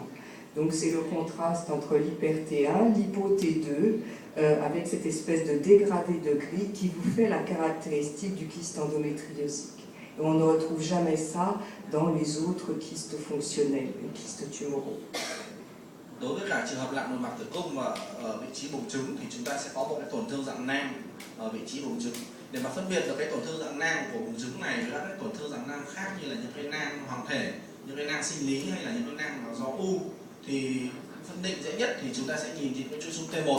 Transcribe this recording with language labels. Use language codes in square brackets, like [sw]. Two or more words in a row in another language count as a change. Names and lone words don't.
[fr] Donc c'est le contraste entre l'hyper-T1, l'hypo-T2, avec cette espèce de dégradé de gris qui vous fait la caractéristique du kyste endométriosique. Et on ne retrouve jamais ça dans les autres kystes fonctionnels, les kystes tumoraux. [vi] Đối với cả trường hợp lạc nội mạc tử cung và ở vị trí buồng trứng thì chúng ta sẽ có một cái tổn thương dạng nang ở vị trí buồng trứng. Để mà phân biệt được cái tổn thương dạng nang của buồng trứng này với các cái tổn thương dạng nang khác như là những cái nang hoàng thể, những cái nang sinh lý hay là những cái nang do u, thì phân định dễ nhất thì chúng ta sẽ nhìn cái chuỗi xung T1.